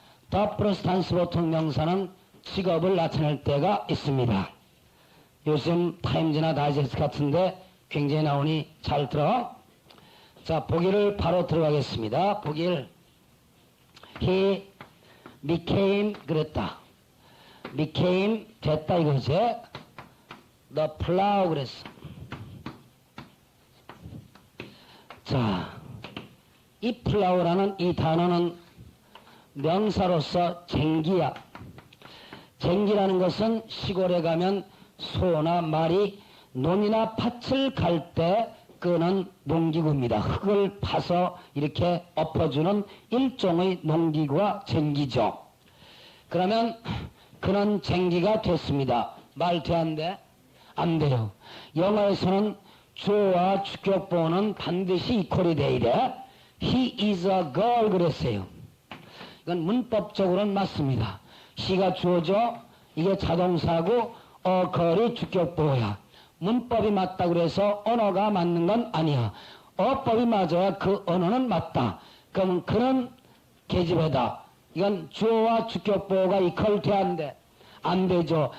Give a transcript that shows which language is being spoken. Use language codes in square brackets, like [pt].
[ko] 더 플러스 단수 보통 명사는 직업을 나타낼 때가 있습니다. 요즘 타임즈나 다이제스트 같은데 굉장히 나오니 잘 들어. 자, 보기를 바로 들어가겠습니다. 보기를. [en] He became [ko] 그랬다. became 됐다 이거지. [en] The plow [ko] 그랬어. 자, 이 plow라는 이 단어는 명사로서 쟁기야. 쟁기라는 것은 시골에 가면 소나 말이 논이나 밭을 갈 때 끄는 농기구입니다. 흙을 파서 이렇게 엎어주는 일종의 농기구가 쟁기죠. 그러면 그는 쟁기가 됐습니다. 말 돼 안 돼? 안 돼요. 영어에서는 주어와 주격보어는 반드시 이퀄이 돼 이래. [en] He is a girl [ko] 그랬어요. 이건 문법적으로는 맞습니다. he가 주어죠. 이게 자동사고 a girl이 주격보어야. 문법이 맞다 그래서 언어가 맞는 건 아니야. 어법이 맞아야 그 언어는 맞다. 그럼 그는 계집애다. 이건 주어와 주격보어가 이퀄 돼 안 돼? 안 되죠.